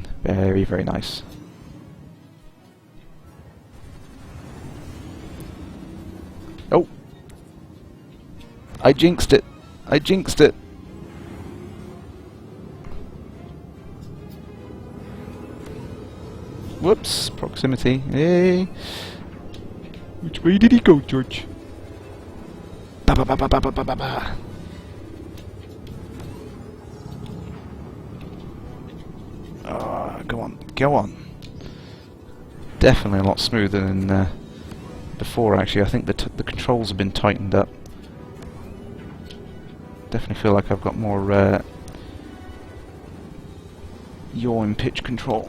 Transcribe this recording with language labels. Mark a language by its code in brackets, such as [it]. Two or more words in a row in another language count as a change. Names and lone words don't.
[en] Very, very nice. Oh, I jinxed it. I jinxed it. Whoops, proximity. Hey. Which way did he go, George? Ba ba ba ba ba ba ba ba. Go on, go on. Definitely a lot smoother than before. Actually, I think the controls have been tightened up. Definitely feel like I've got more yaw and pitch control.